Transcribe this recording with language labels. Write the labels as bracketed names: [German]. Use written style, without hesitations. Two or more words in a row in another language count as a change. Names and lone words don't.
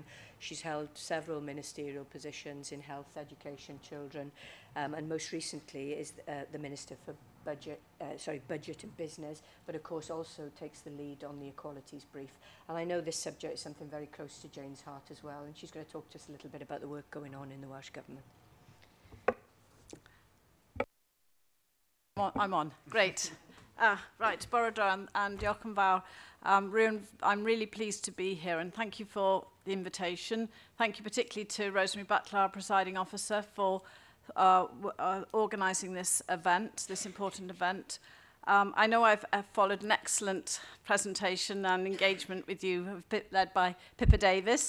[English] She's held several ministerial positions in health, education, children, and most recently is the Minister for Budget and Business, but of course also takes the lead on the Equalities Brief. And I know this subject is something very close to Jane's heart as well, and she's going to talk to us a little bit about the work going on in the Welsh Government. I'm on. Great. Right, Borodra and [Welsh] diolch yn fawr. [English] I'm really pleased to be here, and thank you for the invitation. Thank you particularly to Rosemary Butler, our presiding officer, for organising this event, this important event. I know I've followed an excellent presentation and engagement with you, led by Pippa Davies.